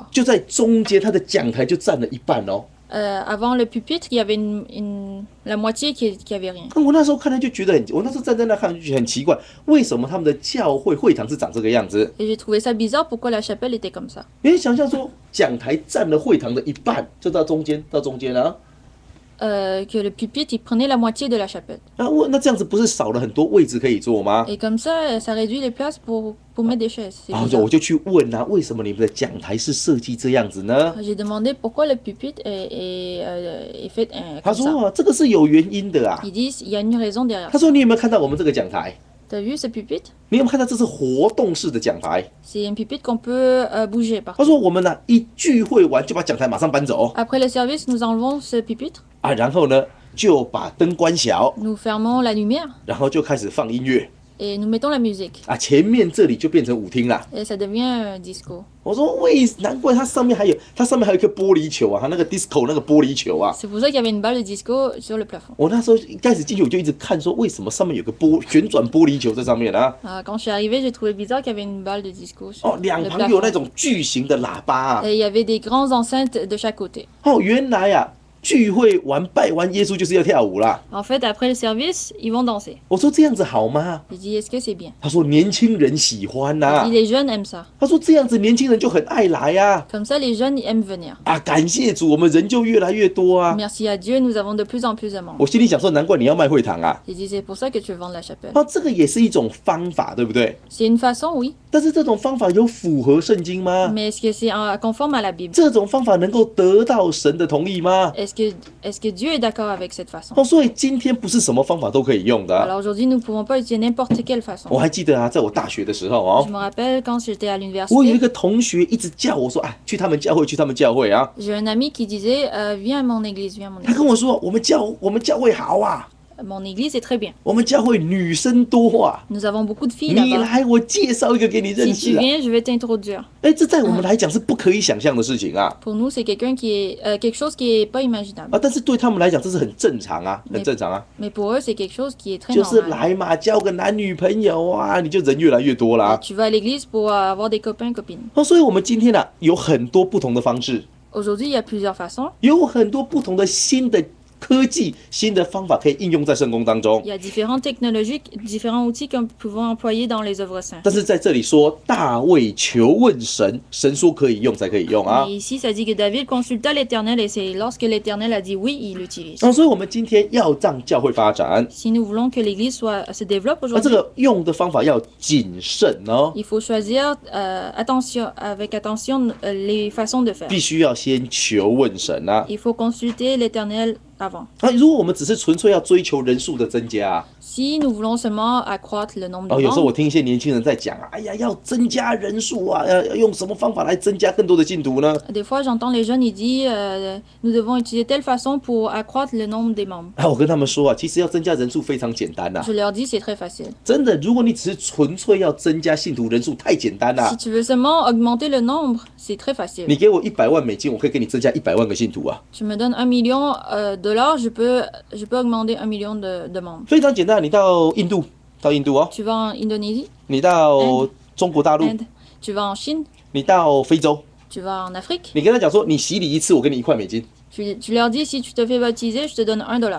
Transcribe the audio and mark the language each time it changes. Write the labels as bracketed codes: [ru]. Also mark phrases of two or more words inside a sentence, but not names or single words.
[zh] 就在中间，他的讲台就占了一半哦。 [fr] Avant le pupitre, il y avait la moitié qui avait rien. [zh] 我那时候看他就觉得我那时候站在那看就觉得很奇怪，为什么他们的教会会堂是长这个样子？ [fr] Et j'ai trouvé ça bizarre pourquoi la chapelle était comme ça. [zh] 你想象说，讲台占了会堂的一半，就到中间啊。 [fr] que le pupitre, il prenait la moitié de la chapelle. [zh] 那这样子不是少了很多位置可以坐吗？ [fr] Et comme ça réduit les places pour mettre des chaises. C'est [zh] 然后 [fr] bizarre. [zh] 我就去问啊，为什么你们的讲台是设计这样子呢？ [fr] J'ai demandé pourquoi le pupitre est fait [zh] 他 [fr] comme [zh] 说 [fr] ça. [zh] 啊，这个是有原因的啊。 [fr] Ils disent il y a une raison derrière [zh] 他 [fr] ça. [zh] 说你有没有看到我们这个讲台？ [fr] T'as vu ce pupitre? [zh] 你有没有看到这是活动式的讲台？ [fr] C'est un pupitre qu'on peut bouger [zh] 他 [fr] partout. [zh] 说我们呢、一聚会完就把讲台马上搬走 [fr] Après le service, nous enlevons ce pupitre, [zh] 啊，然后呢就把灯关小， [fr] nous fermons la lumière [zh] 然后就开始放音乐 [fr] et nous mettons la musique. [zh] 啊，前面这里就变成舞厅啦。 [fr] Et ça devient disco. [zh] 我说难怪它上面还有一颗玻璃球啊，它那个 disco 那个玻璃球啊。 [fr] C'est pour ça qu'il y avait une balle de disco sur le plafond. [zh] 我那时候一开始进去我就一直看说，为什么上面有个旋转玻璃球在上面啊？ [fr] Quand je suis arrivée, j'ai trouvé bizarre qu'il y avait une balle de disco sur [zh] 哦，两 [fr] le [zh] 旁有那 [fr] plafond. [zh] 种巨型的喇叭啊。 [fr] Et il y avait des grandes enceintes de chaque côté. [zh] 哦，原来啊，聚会完拜完耶稣就是要跳舞啦。 [fr] En fait, après le service, ils vont danser. [zh] 我说这样子好吗？ [fr] J'ai dit, est-ce que c'est bien? [zh] 他说年轻人喜欢呐、 [fr] Il dit, les jeunes aiment ça. [zh] 他说这样子年轻人就很爱来呀、 [fr] Comme ça, les jeunes aiment venir. 啊。 [zh] 感谢主，我们人就越来越多啊。 [fr] Merci à Dieu, nous avons de plus en plus de membres. [zh] 我心里想说，难怪你要卖会堂啊。 [fr] J'ai dit, c'est pour ça que tu veux vendre la chapelle. [zh] 哦，这个也是一种方法，对不对？ [fr] C'est une façon, oui. [zh] 但是这种方法有符合圣经吗？ [fr] Mais est-ce que c'est conforme à la Bible? [zh] 这种方法能够得到神的同意吗？ [fr] Est-ce que Dieu est d'accord avec cette façon? [zh] 哦，所以今天不是什么方法都可以用的啊、 [fr] Alors aujourd'hui, nous ne pouvons pas utiliser n'importe quelle façon. [zh] 我还记得啊，在我大学的时候哦 [fr] Je，me rappelle quand j'étais à [zh] 我有一 [fr] l'université, [zh] 个同学一直叫我说，哎，去他们教会，去他们教会啊。 [fr] j'ai un ami qui disait viens à mon église, viens à mon [zh] 他 [fr] église. [zh] 跟我说，我们教会好啊， [fr] Mon église est très bien. [zh] 我们教会女生多啊。 [fr] Nous avons beaucoup de filles [zh] 你 [fr] là-bas. [zh] 来，我介绍一个给你认 [fr] Si [zh] 识 [fr] tu 啊。 viens, je vais t'introduire. [zh] 哎，这在我们来讲是不可以想象的事情啊。 [fr] Pour nous, c'est quelqu'un qui est quelque chose qui est pas imaginable. [zh] 啊，但是对他们来讲，这是很正常啊，很正常啊。 [fr] Mais pour eux, c'est quelque chose qui est très [zh] 就是 [fr] normal. [zh] 来嘛，交个男女朋友啊，你就人越来越多啦。 [fr] Tu vas à l'église pour avoir des copains, copines. [zh] 哦，所以我们今天呢、有很多不同的方式， [fr] Aujourd'hui, il y a plusieurs façons. [zh] 有很多不同的新的科技、新的方法可以应用在圣功当中 [fr] Il。y a différentes technologies, différents outils que nous pouvons employer dans les œuvres saintes. [zh] 但是在这里说，大卫求问神，神说可以用才可以用啊 [fr] Et。ici, ça dit que David consulta l'Éternel et c'est lorsque l'Éternel a dit oui, il l'utilise. [zh] 所以我们今天要让教会发展， [fr] Si nous voulons que l'Église se développe [zh] 那这 [fr] aujourd'hui, [zh] 个用的方法要谨慎哦， [fr] il faut choisir avec attention les façons de faire. [zh] 必须要先求问神啊。 [fr] Il faut consulter l'Éternel avant. [zh] 啊，如果我们只是纯粹要追求人数的增加啊， [fr] Si nous voulons seulement accroître le nombre 哦， de [zh] 有时候我 [fr] membres, [zh] 听一些年轻人在讲啊，哎呀，要增加人数啊，要用什么方法来增加更多的信徒呢？ [fr] des fois j'entends les jeunes, ils disent nous devons utiliser telle façon pour accroître le nombre des membres. [zh] 啊，我跟他们说啊，其实要增加人数非常简单呐、 [fr] Je leur dis c'est très facile. [zh] 真的，如果你只是纯粹要增加信徒人数，太简单啦 [fr] Si。tu veux seulement augmenter le nombre, c'est très facile. [zh] 你给我$100,000，我可以给你增加100万个信徒啊， [fr] Tu me donnes 1 million $, je peux augmenter 1 million de membres. [zh] 非常简单。你到印度哦， [fr] Tu vas en Indonésie, [zh] 你到中国大陆， [fr] Inde, tu vas en Chine, [zh] 你到非洲， [fr] tu vas en Afrique. [zh] 你跟他讲说，你洗礼一次，我给你$1， [fr] Tu leur dis si tu te fais baptiser, je te donne 1 $.